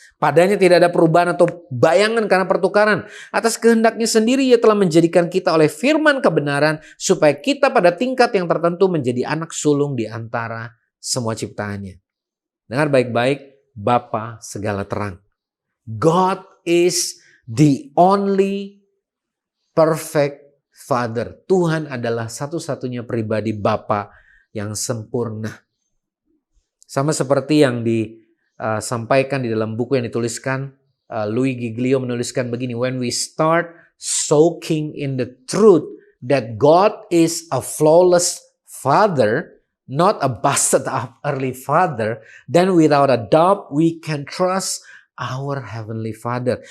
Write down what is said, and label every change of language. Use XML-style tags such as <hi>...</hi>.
<id>Padanya tidak ada perubahan atau bayangan karena pertukaran. Atas kehendaknya sendiri ia telah menjadikan kita oleh firman kebenaran supaya kita pada tingkat yang tertentu menjadi anak sulung di antara semua ciptaannya. Dengar baik-baik, Bapa segala terang.</id> <en>God is the only perfect Father.</en> <id>Tuhan adalah satu-satunya pribadi Bapa yang sempurna. Sama seperti yang disampaikan di dalam buku yang dituliskan, Louis Giglio menuliskan begini,</id> <en>when we start soaking in the truth that God is a flawless Father, not a busted up earthly Father, then without a doubt we can trust our Heavenly Father.</en>